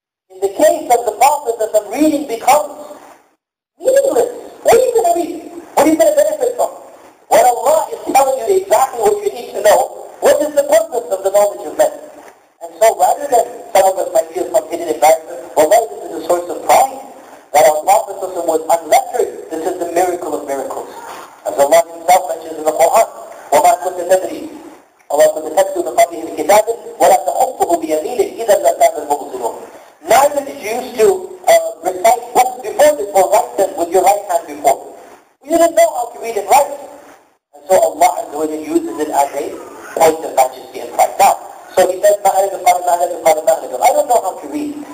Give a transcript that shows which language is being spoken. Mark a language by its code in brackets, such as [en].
[en] In the case of the Prophet, the reading becomes meaningless. What are you going to read? What are you going to benefit from? When Allah is telling you exactly what you need to know, what is the purpose of the knowledge of men? And so rather than some of us might feel some hidden embarrassment, well, this is a source of pride that our Prophet was unlettered. This is the miracle of miracles. As Allah Himself mentions in the Quran, [ar] وَمَا كُنْتَ تَدْرِي وَمَا كُنْتَ تَتْلُو مِنْ قَبْلِهِ مِنْ كِتَابٍ وَلَا تَخُطُّهُ بِيَمِينِكَ إِذًا لَّارْتَابَ الْمُبْطِلُونَ. [en] Neither did you used to recite books before this or write them with your right hand before. You didn't know how to read and write. And so Allah Azza wa Jalla uses it as a point of majesty and pride. Now, so he says, I don't know how to read.